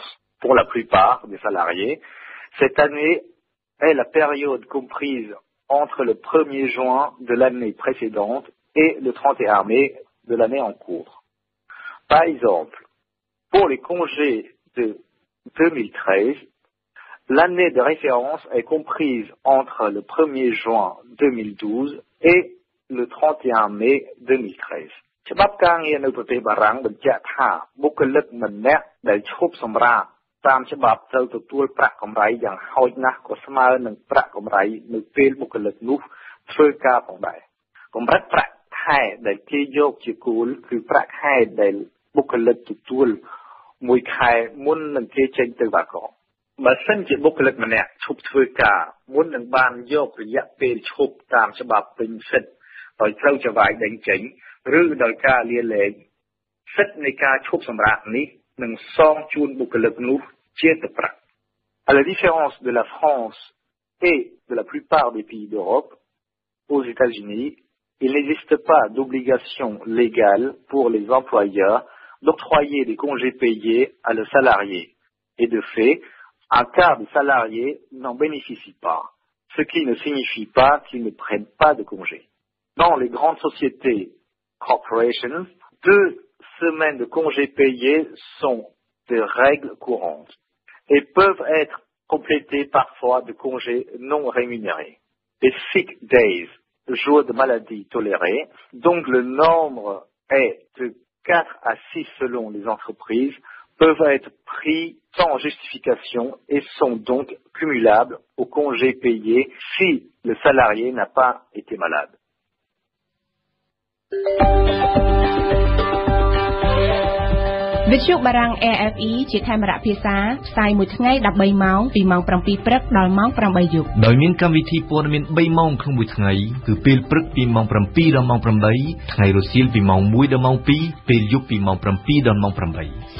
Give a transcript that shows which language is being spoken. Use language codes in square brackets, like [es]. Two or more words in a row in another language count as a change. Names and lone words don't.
[fr] Pour la plupart des salariés, cette année est la période comprise entre le 1er juin de l'année précédente et le 31 mai de l'année en cours. Par exemple, pour les congés de 2013, l'année de référence est comprise entre le 1er juin 2012 et le 31 mai 2013. [km] ច្បាប់ការងារនៅប្រទេសបារាំងបញ្ជាក់ថាបុគ្គលិកម្នាក់ដែលឈប់សម្រាកតាមច្បាប់ត្រូវទទួលប្រាក់កម្រៃយ៉ាងហោចណាស់ក៏ស្មើនឹងប្រាក់កម្រៃនៅពេលបុគ្គលិកនោះ ធ្វើការផងដែរកម្រិតប្រាក់ខែដែលគេយកជាគោលគឺប្រាក់ខែដែលបុគ្គលិកទទួលមួយខែមុននឹងគេចេញទៅ វ៉ាកងបើសិនជាបុគ្គលិកម្នាក់ឈប់ធ្វើការមុននឹងបានយករយៈពេលឈប់តាមច្បាប់ពេញសិទ្ធិដោយត្រូវចវាយដេញចេញឬដោយការលាលែងសិទ្ធិនៃការឈប់សម្រាកនេះនឹងសងជូនបុគ្គលិកនោះជាទឹកប្រាក់ [fr] À la différence de la France et de la plupart des pays d'Europe, aux États-Unis, il n'existe pas d'obligation légale pour les employeurs d'octroyer des congés payés à leurs salariés. Et de fait, un quart des salariés n'en bénéficient pas, ce qui ne signifie pas qu'ils ne prennent pas de congés. dans les grandes sociétés corporations, 2 semaines de congés payés sont des règles courantes et peuvent être complétées parfois de congés non rémunérés. Les [en] sick days, [fr] jours de maladie tolérés, donc le nombre est de 4 à 6 selon les entreprises, peuvent être pris sans justification et sont donc cumulables aux congés payés si le salarié n'a pas été malade. [km] វិទ្យុបារាំង AFE ជាខេមរៈភាសាផ្សាយមួយថ្ងៃ13ម៉ោងពីម៉ោង 7 ព្រឹកដល់ម៉ោង 8 យប់ ដោយមានកម្មវិធីព័ត៌មាន 3 ម៉ោងក្នុងមួយថ្ងៃគឺពេលព្រឹកពីម៉ោង 7 ដល់ម៉ោង 8 ថ្ងៃរសៀលពីម៉ោង 1 ដល់ម៉ោង 2 ពេលយប់ពីម៉ោង 7 ដល់ម៉ោង 8